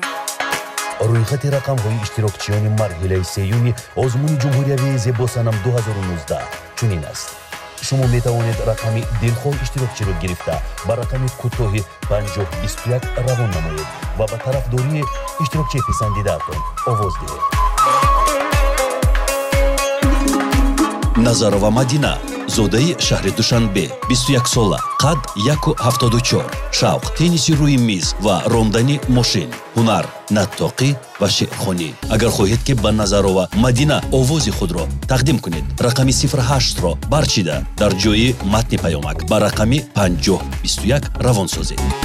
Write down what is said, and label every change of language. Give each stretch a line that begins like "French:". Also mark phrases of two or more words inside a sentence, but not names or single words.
Persian: رویخط رقم‌های اشتراکچیان مرحله سیوم آزمون جمهوریوی زیباسنام 2019 چنین است. شما می توانید رقم دلخواه اشتراکچی را گرفته با رقم کوتاه 5021 روان نمایید و به طرفداری اشتراکچی پسندیده‌تان آواز دهید.
Tajik: Назарова Мадина, зодаи шаҳри Душанбе, 21 сола, қад 1.74, шавқ, тенниси рӯи миз ва рондани мошин, ҳунар, наттоқӣ ва шеърхонӣ. Агар хоҳед ки ба Назарова Мадина овози худро тақдим кунед, рақами 08-ро барчида дар ҷои матни паёмак ба рақами 5021 равон созед.